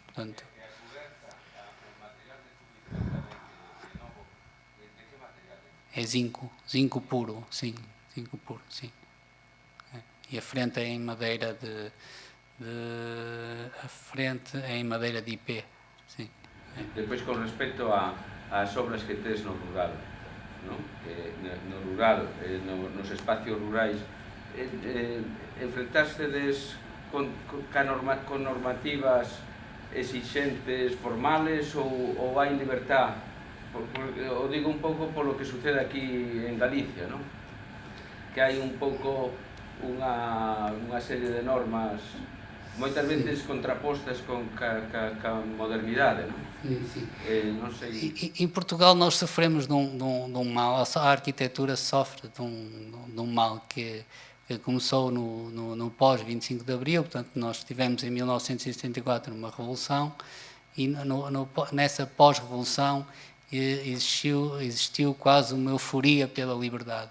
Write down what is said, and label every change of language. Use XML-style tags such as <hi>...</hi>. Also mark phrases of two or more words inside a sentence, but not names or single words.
<pt>Portanto, é zinco puro, sim, zinco puro, sim. E a frente é em madeira de IP, sim.</pt> <gl>Depois, com respeito às obras que tes no rural, non? No rural, nos espacios rurais, enfrentástedes con normativas exixentes, formales, ou hai libertad? O digo un pouco polo que sucede aquí en Galicia, non? Que hai un pouco unha serie de normas moitas veces contrapostas con a modernidade, non?</gl> <pt>Sim.</pt> <gl>Non sei...</gl> <pt>Em Portugal nós sofremos de um mal, a arquitetura sofre de um mal que começou no pós-25 de Abril, portanto nós tivemos em 1974 uma revolução, e nessa pós-revolução existiu quase uma euforia pela liberdade.</pt>